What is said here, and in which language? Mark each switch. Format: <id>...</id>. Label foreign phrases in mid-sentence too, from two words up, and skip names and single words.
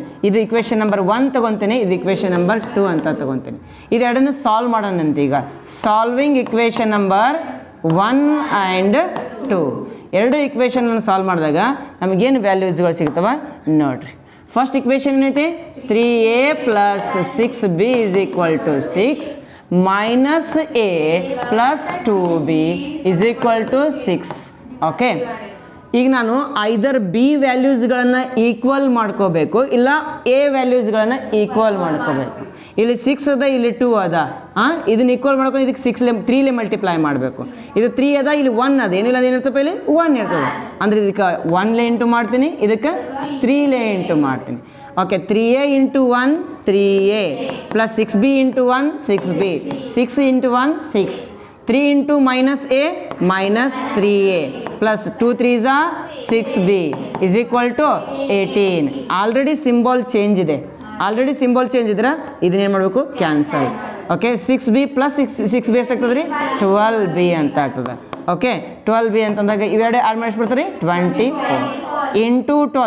<kn>ಇದು</kn> <en>equation number</en> <kn>1 ತೊಗೊತೀನಿ, ಇದು</kn> <en>equation number</en> <kn>2 ಅಂತ ತೊಗೊತೀನಿ. ಇದೆರಡನ್ನು ಸಾಲ್ವ್ ಮಾಡೋಣಂತ. ಈಗ</kn> <en>solving equation number 1 and 2</en> <kn>ಎರಡು ಇಕ್ವೇಷನನ್ನು ಸಾಲ್ವ್ ಮಾಡಿದಾಗ ನಮಗೇನು ವ್ಯಾಲ್ಯೂಸ್ಗಳು ಸಿಗ್ತವೆ ನೋಡಿರಿ.</kn> <en>first equation</en> <kn>ಏನೈತಿ? 3a + 6b = 6 -a + 2b = 6. ಓಕೆ, ಈಗ ನಾನು</kn> <en>either b</en> <kn>ವ್ಯಾಲ್ಯೂಸ್ಗಳನ್ನು ಈಕ್ವಲ್ ಮಾಡ್ಕೋಬೇಕು, ಇಲ್ಲ ಎ ವ್ಯಾಲ್ಯೂಸ್ಗಳನ್ನು ಈಕ್ವಲ್ ಮಾಡ್ಕೋಬೇಕು. ಇಲ್ಲಿ 6 ಅದ, ಇಲ್ಲಿ 2 ಅದ. ಇದನ್ನ ಈಕ್ವಲ್ ಮಾಡ್ಕೊಂಡು ಇದಕ್ಕೆ 3 ಮಲ್ಟಿಪ್ಲೈ ಮಾಡಬೇಕು. ಇದು 3 ಅದ, ಇಲ್ಲಿ 1 ಅದ. ಏನಿಲ್ಲ ಏನಿರ್ತಪ್ಪ? ಇಲ್ಲಿ 1 ಇರ್ತದೆ. ಅಂದರೆ ಇದಕ್ಕೆ 1 ಇಂಟು ಮಾಡ್ತೀನಿ, ಇದಕ್ಕೆ 3 ಇಂಟು ಮಾಡ್ತೀನಿ. ಓಕೆ, 3a × 1 3a + 6b × 1 6b 6 × 1 6 3 × -a -3a + 2 3s 6b = 18.</kn> <en>already symbol change</en> <kn>ಇದೆ.</kn> <en>already symbol change</en> <kn>ಇದ್ರೆ ಇದನ್ನೇನು ಮಾಡಬೇಕು? ಕ್ಯಾನ್ಸಲ್. ಓಕೆ, 6b + 6b ಎಷ್ಟಾಗ್ತದೆ ರೀ? 12b ಅಂತ ಆಗ್ತದೆ. ಓಕೆ, 12b ಅಂತಂದಾಗ ಇವೆರಡು ಆ್ಯಡ್ ಮಾಡಿಸ್ಬಿಡ್ತಾರೆ 24 × 12.</kn>